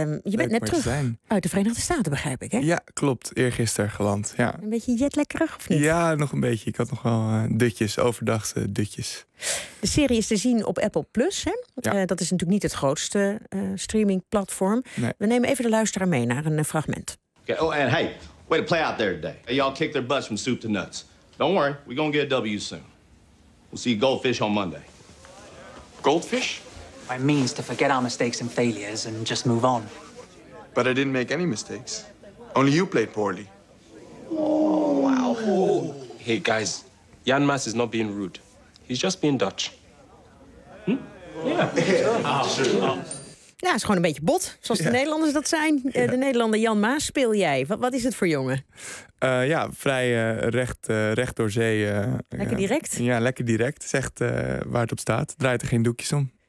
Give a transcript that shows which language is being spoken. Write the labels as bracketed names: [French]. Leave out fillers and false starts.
[Dutch] Je bent net terug uit de Verenigde Staten, begrijp ik, hè? Ja, klopt. Eergisteren geland, ja. Een beetje jetlekkerig, of niet? Ja, nog een beetje. Ik had nog wel dutjes, overdagse dutjes. De serie is te zien op Apple Plus, hè? Ja. Dat is natuurlijk niet het grootste streamingplatform. Nee. We nemen even de luisteraar mee naar een fragment. Okay. [English] Oh, and hey, way to play out there today. Hey, y'all kick their butts from soup to nuts. Don't worry, we're gonna get a W soon. We'll see goldfish on Monday. Goldfish? My means to forget our mistakes and failures and just move on. But I didn't make any mistakes. Only you played poorly. Oh, wow. Oh. Hey, guys, Jan Maas is not being rude. He's just being Dutch. Yeah. [Dutch] Ja, het is gewoon een beetje bot, zoals de Nederlanders dat zijn. Ja. De Nederlander Jan Maas speel jij. Wat is het voor jongen? Ja, vrij recht door zee. Lekker direct? Ja, lekker direct. Zegt waar het op staat. Draait er geen doekjes om.